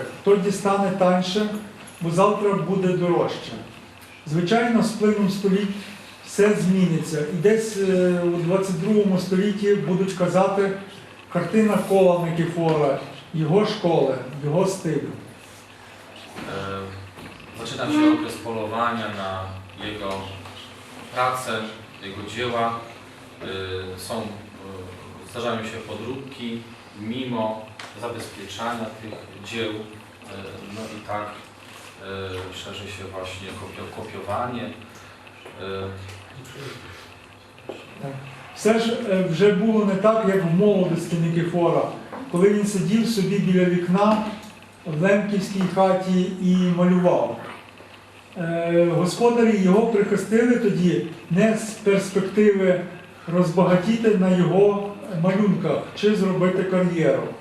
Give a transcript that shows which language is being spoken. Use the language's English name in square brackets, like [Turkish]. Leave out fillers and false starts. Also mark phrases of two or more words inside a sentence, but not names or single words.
[Ukrainian] Хто дістане таньше, бо завтра буде дорожче. Звичайно, з плином століть все зміниться. І десь у 22 столітті будуть казати картина кола Никифора, його школи, його стилю. [Polish] Zaczyna się okres polowania na jego pracę, jego dzieła. Zdarzają się podróbki mimo zabezpieczania tych dzieł. No i tak szerzy się właśnie kopiowanie. [Ukrainian] Все ж вже було не так, як в молодості Никифора, коли він сидів собі біля вікна в лемківській хаті і малював. Господарі його прихистили тоді не з перспективи розбагатіти на його малюнках чи зробити кар'єру.